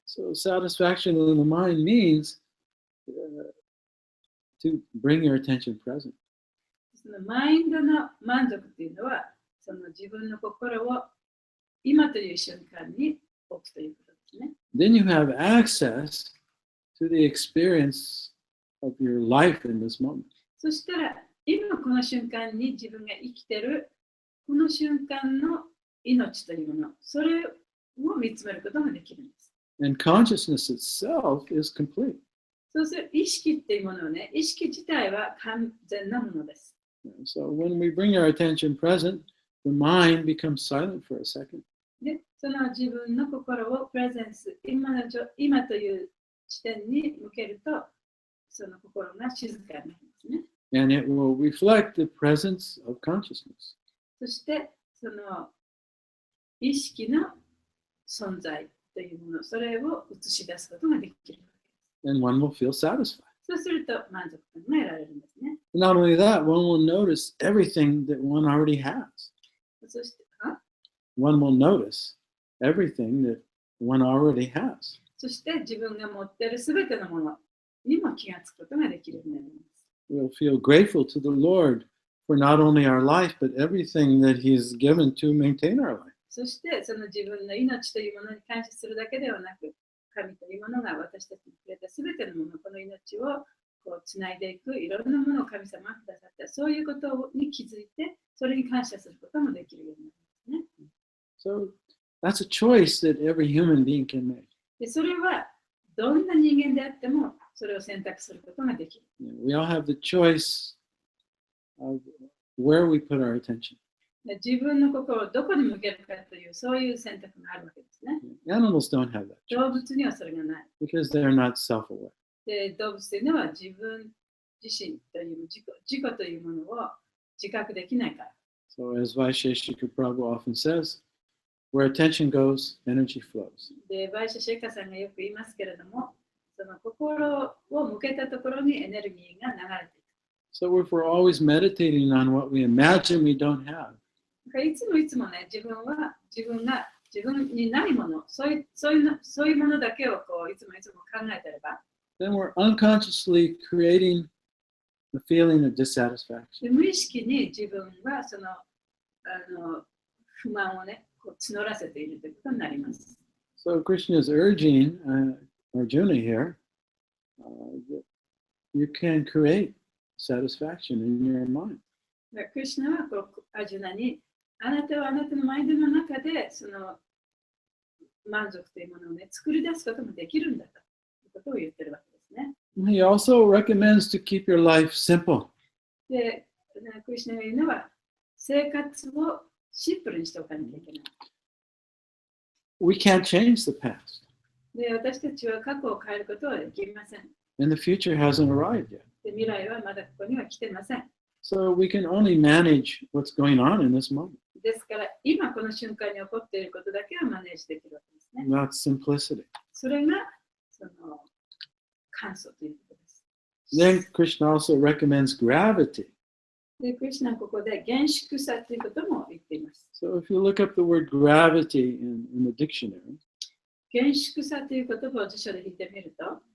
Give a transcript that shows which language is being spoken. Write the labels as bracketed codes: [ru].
[en] So satisfaction in the mind means to bring your attention present. [ja] そのマインドの満足っていうのは、その自分の心を今という瞬間に置くということですね。 [en] Then you have access to the experience of your life in this moment. [ja] そしたら、今この瞬間に自分が生きてるこの瞬間の命というもの、それを見つめることができるんです。 [en] And consciousness itself is complete. [ja] そうする意識っていうものをね、意識自体は完全なものです。 [en] So when we bring our attention present, the mind becomes silent for a second. [ja] で、その自分の心をプレゼンス、今という地点に向けると、その心が静かになりますね。 [en] And it will reflect the presence of consciousness. [ja] そして、その意識の存在というもの、それを映し出すことができるわけです。 [en] And one will feel satisfied. [ja] そうすると満足感が得られるんですね。 [en] Not only that, one will notice everything that one already has. [ja] そして、 [en] One will notice everything that one already has. [ja] そして自分が持っているすべてのものにも気がつくことができるようになります。 [en] We'll feel grateful to the Lord for not only our life, but everything that He's given to maintain our life. [ja] そしてその自分の命というものに感謝するだけではなく、神というものが私たちにくれたすべてのもの、この命をこうつないでいく、いろんなものを神様がくださった、そういうことに気づいて、それに感謝することもできるようになりますね。 [en] So that's a choice that every human being can make. [ja] でそれはどんな人間であってもそれを選択することができる。 [en] We all have the choice of where we put our attention. [ja] で自分の心をどこに向けるかという、そういう選択があるわけですね。 [en] Animals don't have that [ja] 動 [en] choice [ja] 物にはそれがない。 [en] because they're not self-aware. [ja] で動物というのは自分自身という自己というものを自覚できないから。 [en] So as Vaisheshika Prabhu often says, where attention goes, energy flows. [ja] で、バイシャシェカさんがよく言いますけれども、その心を向けたところにエネルギーが流れていく。 [en] So if we're always meditating on what we imagine we don't have, [ja] いつもいつもね、自分が自分にないもの、そういうものだけをこういつも考えてれば、 [en] then we're unconsciously creating the feeling of dissatisfaction. [ja] で無意識に自分はその不満をね、こう募らせているということになります。 [en] So Krishna is urging Arjuna here that you can create satisfaction in your mind. [ja] クリシュナはこうアジュナに、あなたはあなたのマインドの中でその満足というものをね、作り出すこともできるんだということを言ってるわけですね。 [en] He also recommends to keep your life simple. [ja] で、クリシュナが言うのは、生活をシンプルにしておかなきゃいけない。 [en] We can't change the past, [ja] で、私たちは過去を変えることはできません。 [en] and the future hasn't arrived yet. [ja] で、未来はまだここには来てません。 [en] So we can only manage what's going on in this moment. [ja] ですから、今この瞬間に起こっていることだけはマネージできるわけですね。 [en] That's simplicity. [ja] それが、その、簡素ということです。 [en] Then Krishna also recommends gravity. [ja] で、クリシュナはここで厳粛さということも言っています。 [en] So if you look up the word gravity in the dictionary, [ja] 厳粛さという言葉を辞書で引いてみると、